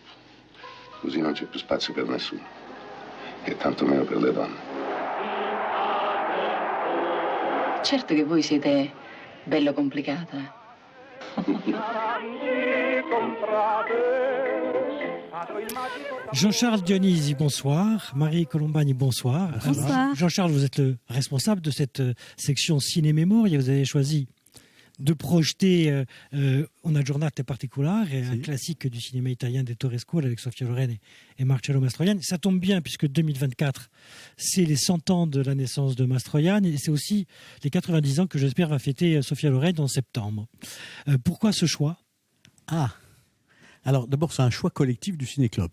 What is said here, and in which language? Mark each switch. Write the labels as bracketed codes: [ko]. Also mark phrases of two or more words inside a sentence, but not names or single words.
[it] Così non c'è più spazio per nessuno. E tanto meno per le donne. Certo che voi siete bello complicata. [fr] Jean-Charles Dionisi, bonsoir. Marie Colombani, bonsoir. Bonsoir. Jean-Charles, vous êtes le responsable de cette section Ciné-Mémoire. Vous avez choisi de projeter Una giornata particolare, un classique du cinéma italien d'Ettore Scola avec Sofia Loren et Marcello Mastroianni. Ça tombe bien puisque 2024, c'est les 100 ans de la naissance de Mastroianni et c'est aussi les 90 ans que j'espère va fêter Sofia Loren en septembre. Pourquoi ce choix ? Alors d'abord, c'est un choix collectif du Ciné-Club.